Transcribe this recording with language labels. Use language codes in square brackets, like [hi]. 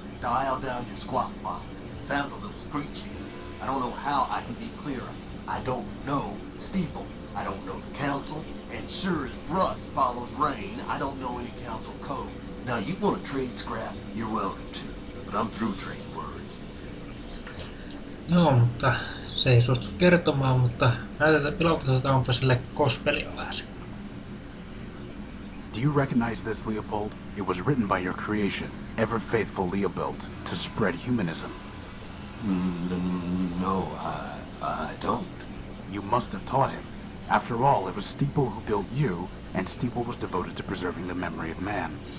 [en] Dial down your squawk box. Sounds a little screechy. I don't know how I can be clearer. I don't know Steeple. I don't know the council. And sure as rust follows rain, I don't know any council code. Now, you want to trade scrap, you're welcome to. But I'm through trading words. [fi] Joo, mutta se ei suostu kertomaan, mutta pilautetaanpa sille kospelia vähän. [en] Do you recognize this, Leopold? It was written by your creation, ever faithful Leopold, to spread humanism. No, I don't. You must have taught him. After all, it was Steeple who built you, and Steeple was devoted to preserving the memory of man.